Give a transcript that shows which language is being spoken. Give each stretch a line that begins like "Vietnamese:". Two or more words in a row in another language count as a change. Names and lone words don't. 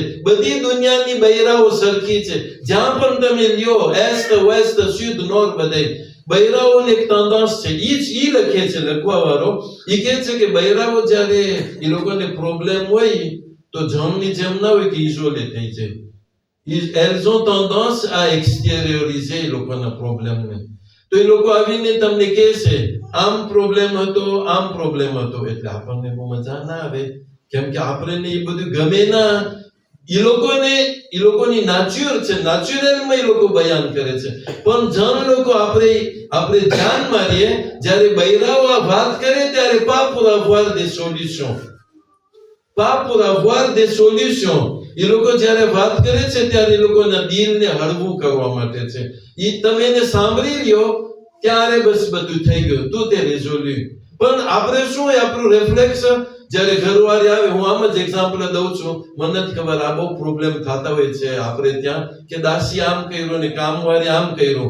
Gujarati: બધી દુનિયાની બૈરાઓ સરખી છે. જ્યાં પણ તમે લ્યો એસ્ટ વેસ્ટ સુદ નોર્થ બધે બૈરાઓને એક તંદાસ છે. ઈ લખે છે લખવા વાળો. ઈ કહે છે કે બૈરાઓ જ્યારે એ લોકોને પ્રોબ્લેમ હોય તો જમની જેમ ના હોય કે ઇઝોલે થઈ જાય.
French: Elles ont tendance à extérioriser
Gujarati: એ લોકોના પ્રોબ્લેમને. તો એ લોકો આવીને તમને કહે છે આમ પ્રોબ્લેમ હતો. એટલે આપણને બહુ મજા ના આવે, કેમ કે આપણને એ બધું ગમે ના. એ લોકોની નાચ્યુર છે, નાચ્યુરલમાં એ લોકો બયાન કરે છે. પણ જણ લોકો આપણે ધ્યાન મારીએ જ્યારે બૈરાઓ આ વાત કરે ત્યારે
French: pas pour avoir des solutions.
Gujarati: એ લોકો જ્યારે વાત કરે છે ત્યારે એ લોકોના દિલને હળવું કરવા માટે છે. ઈ તમે એને સાંભળી લ્યો ત્યારે બસ બધું થઈ ગયું,
French: tout est résolu.
Gujarati: પણ આપણે શું હોય, આપણું રિફ્લેક્સ જ્યારે ઘરવાળી આવે, હું આમ જ એક્ઝામ્પલ દઉં છું, મને જ ખબર આ બહુ પ્રોબ્લેમ થતા હોય છે આપણે ત્યાં કે દાસી આમ કર્યું ને કામવાળી આમ કર્યું.